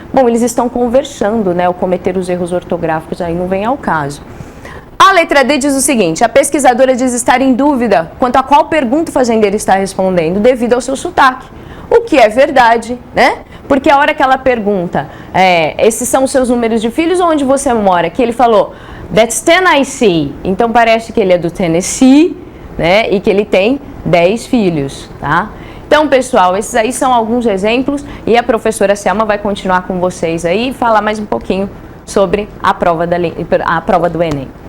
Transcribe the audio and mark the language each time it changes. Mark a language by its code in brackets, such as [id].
[pt] Bom, eles estão conversando, né? O cometer os erros ortográficos aí não vem ao caso. A letra D diz o seguinte: a pesquisadora diz estar em dúvida quanto a qual pergunta o fazendeiro está respondendo devido ao seu sotaque. O que é verdade, né? Porque a hora que ela pergunta, esses são os seus números de filhos ou onde você mora? Que ele falou, [en] that's 10 I see. [pt] Então parece que ele é do Tennessee, né? E que ele tem 10 filhos, tá? Então, pessoal, esses aí são alguns exemplos e a professora Selma vai continuar com vocês aí e falar mais um pouquinho sobre a prova do Enem.